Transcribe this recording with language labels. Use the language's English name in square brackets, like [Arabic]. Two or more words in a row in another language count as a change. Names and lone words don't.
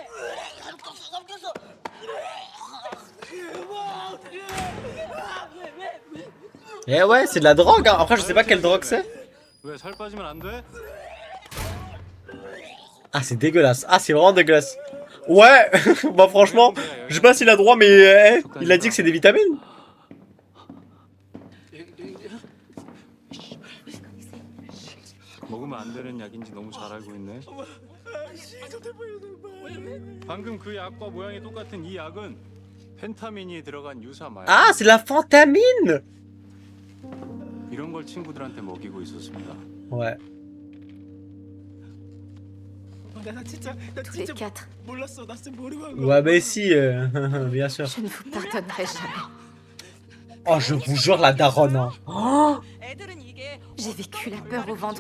[French] Eh ouais, c'est de la drogue. Hein. Après, je sais pas quelle drogue c'est. Ah, c'est dégueulasse. Ah, c'est vraiment dégueulasse. Ouais, bah franchement, je sais pas s'il a droit, mais il a dit que c'est des vitamines. [Korean] 먹으면 안 되는 약인지 너무 잘 알고 있네. 방금 그 약과 모양이 똑같은 이 약은 펜타민이 들어간 유사 마약. [French] Ah, c'est la phentamine. [Korean] 이런 걸 친구들한테 먹이고 있었습니다. [French] Ouais. Tous les quatre. Ouais, mais si, bien sûr. Je ne vous pardonnerai jamais. Oh, je vous jure, la daronne. Hein. Oh, J'ai vécu la peur au ventre.